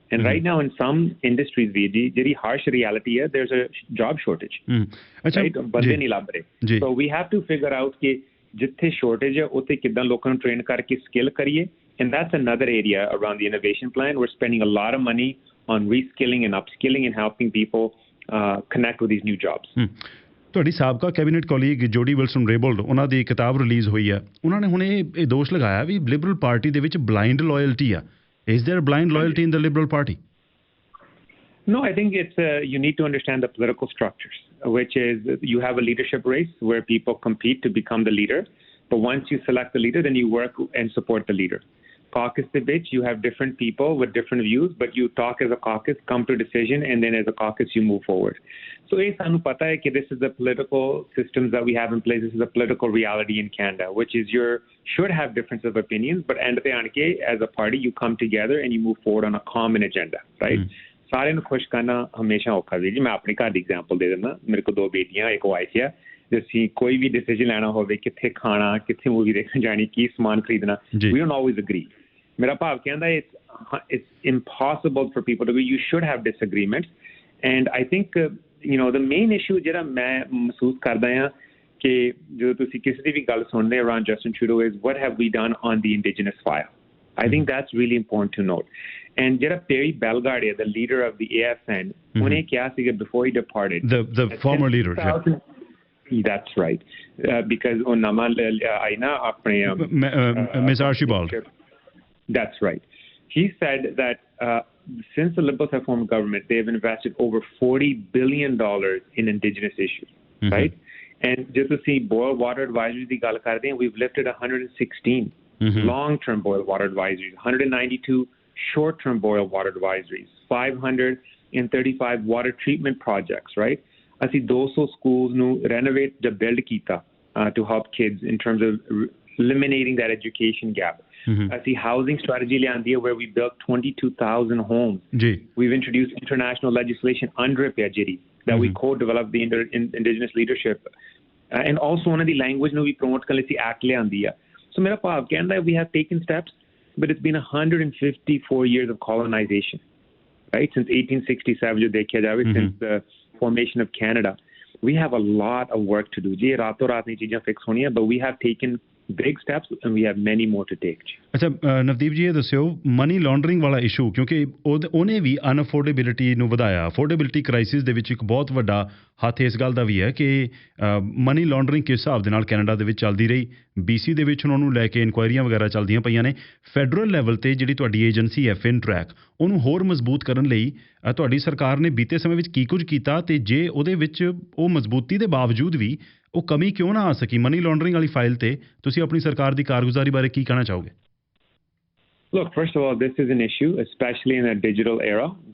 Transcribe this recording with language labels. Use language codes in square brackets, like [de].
[en] And right now in some industries, very harsh reality है, there's a job shortage. Right? [pa] ਬੰਦੇ ਨਹੀਂ ਲੱਭ ਰਹੇ. [en] So we have to figure out [pa] ਕਿ ਜਿੱਥੇ shortage ਹੈ ਉੱਥੇ ਕਿੱਦਾਂ ਲੋਕਾਂ ਨੂੰ train ਕਰਕੇ skill ਕਰੀਏ. [en] And that's another area around the innovation plan. We're spending a lot of money on reskilling and upskilling and helping people connect with these new jobs. [pa] ਤੁਹਾਡੀ ਸਾਬਕਾ ਕੈਬਨਿਟ ਕੋਲੀਗ ਜੋਡੀ ਵਿਲਸਨ ਰੇਬੋਲਡ ਉਹਨਾਂ ਦੀ ਕਿਤਾਬ release ਹੋਈ ਆ, ਉਹਨਾਂ ਨੇ ਹੁਣ ਇਹ ਦੋਸ਼ ਲਗਾਇਆ ਵੀ ਲਿਬਰਲ ਪਾਰਟੀ ਦੇ ਵਿੱਚ ਬਲਾਈਂਡ ਲਾਇਲਟੀ ਆ. [en] Is there blind loyalty in the Liberal Party? No, I think it's you need to understand the political structures, which is you have a leadership race where people compete to become the leader. But once you select the leader, then you work and support the leader. Caucus debate, you have different people with different views, but you talk as a caucus, come to a decision, and then as a caucus you move forward. So [pa] sanu pata hai ki [en] this is the political systems that we have in place. This is a political reality in Canada, which is you should have difference of opinions, but [pa] end pe aan ke [en] as a party you come together and you move forward on a common agenda, right? [pa] ਸਾਰਿਆਂ ਨੂੰ ਖੁਸ਼ ਕਰਨਾ ਹਮੇਸ਼ਾ ਔਖਾ ਜੀ. ਮੈਂ ਆਪਣੇ ਘਰ ਦੀ ਐਗਜ਼ਾਮਪਲ ਦੇ ਦਿੰਦਾ. ਮੇਰੇ ਕੋਲ 2 ਬੇਟੀਆਂ, ਇੱਕ ਵਾਈਫ ਆ. ਜੇ ਅਸੀਂ ਕੋਈ ਵੀ ਡਿਸੀਜਨ ਲੈਣਾ ਹੋਵੇ, ਕਿੱਥੇ ਖਾਣਾ, ਕਿੱਥੇ ਮੂਵੀ ਦੇਖਣ ਜਾਣੀ, ਕੀ ਸਮਾਨ ਖਰੀਦਣਾ, [en] we don't always agree. [pa] ਮੇਰਾ ਭਾਵ ਕਹਿੰਦਾ [en] it's impossible for people to agree. You should have disagreements. And I think the main issue [pa] ਜਿਹੜਾ ਮੈਂ ਮਹਿਸੂਸ ਕਰਦਾ ਹਾਂ ਕਿ ਜਦੋਂ ਤੁਸੀਂ ਕਿਸੇ ਦੀ ਵੀ ਗੱਲ ਸੁਣਦੇ [en] around Justin Trudeau is what have we done on the Indigenous file. I think that's really important to note. And ਜਿਹੜਾ Perry Bellegarde, the leader of the AFN, [pa] ਉਹਨੇ ਕਿਹਾ ਸੀਗਾ [en] before he departed. The former leader. That's right. [pa] Because ਉਹ ਨਵਾਂ ਆਈ ਨਾ ਆਪਣੇ [en] Ms. Archibald. That's right. He said that since the Liberals have formed government, they have invested over $40 billion in Indigenous issues, right? And just to see boil water advisories [pa] ਦੀ ਗੱਲ ਕਰਦੇ ਹਾਂ, [en] we've lifted 116 long-term boil water advisories, 192 short-term boil water advisories, 535 water treatment projects, right? [pa] ਅਸੀਂ 200 schools ਨੂੰ renovate ਜਾਂ build ਕੀਤਾ [en] to help kids in terms of eliminating that education gap. [pa] ਅਸੀਂ housing strategy ਲਿਆਂਦੀ ਹੈ [en] where we built 22,000 homes. We've introduced international legislation under PAJIRI that we co-developed the indigenous leadership. [pa] And also ਉਹਨਾਂ ਦੀ language ਨੂੰ ਵੀ promote ਕਰਨ ਲਈ ਅਸੀਂ act ਲਿਆਂਦੀ ਆ. [en] So [pa] ਮੇਰਾ ਭਾਵ ਕਹਿੰਦਾ [en] we have taken steps, but it's been 154 years of colonization, right? Since 1867 [pa] ਜੋ ਦੇਖਿਆ ਜਾਵੇ, [en] since the formation of Canada. We have a lot of work to do. [pa] ਜੀ ਰਾਤੋਂ ਰਾਤ ਨਹੀਂ ਚੀਜ਼ਾਂ ਫਿਕਸ ਹੋਣੀਆਂ, [en] but we have taken big steps, and we have many more to take. [pa] ਅੱਛਾ ਨਵਦੀਪ ਜੀ ਇਹ ਦੱਸਿਓ ਮਨੀ ਲਾਂਡਰਿੰਗ ਵਾਲਾ ਇਸ਼ੂ ਕਿਉਂਕਿ ਉਹਨੇ ਵੀ ਅਨਅਫੋਰਡੇਬਿਲਿਟੀ ਨੂੰ ਵਧਾਇਆ ਅਫੋਰਡੇਬਿਲਿਟੀ ਕ੍ਰਾਈਸਿਸ ਦੇ ਵਿੱਚ ਇੱਕ ਬਹੁਤ ਵੱਡਾ ਹੱਥ ਇਸ ਗੱਲ ਦਾ ਵੀ ਹੈ ਕਿ ਮਨੀ ਲਾਂਡਰਿੰਗ ਕਿਸ ਹਿਸਾਬ ਦੇ ਨਾਲ ਕੈਨੇਡਾ ਦੇ ਵਿੱਚ ਚੱਲਦੀ ਰਹੀ BC ਦੇ ਵਿੱਚ ਉਹਨੂੰ ਲੈ ਕੇ ਇਨਕੁਆਇਰੀਆਂ ਵਗੈਰਾ ਚੱਲਦੀਆਂ ਪਈਆਂ ਨੇ ਫੈਡਰਲ ਲੈਵਲ ਤੇ ਜਿਹੜੀ ਤੁਹਾਡੀ ਏਜੰਸੀ ਹੈ ਫਿਨਟਰੈਕ ਉਹਨੂੰ ਹੋਰ ਮਜ਼ਬੂਤ ਕਰਨ ਲਈ ਤੁਹਾਡੀ ਸਰਕਾਰ ਨੇ ਬੀਤੇ ਸਮੇਂ ਵਿੱਚ ਕੀ ਕੁਝ ਕੀਤਾ ਤੇ ਜੇ ਉਹਦੇ ਵਿੱਚ ਉਹ ਮਜ਼ਬੂਤੀ ਦੇ ਬਾਵਜੂਦ ਵੀ ਉਹ ਕਮੀ ਕਿਉਂ ਨਾ ਆ ਸਕੀ ਮਨੀ ਲਾਂਡਰਿੰਗ ਵਾਲੀ ਫਾਈਲ ਤੇ ਤੁਸੀਂ ਆਪਣੀ ਸਰਕਾਰ ਦੀ ਕਾਰਗੁਜ਼ਾਰੀ ਬਾਰੇ ਕੀ ਕਹਿਣਾ ਚਾਹੋਗੇ [en] Look, first of all, this is an issue, especially in a digital era.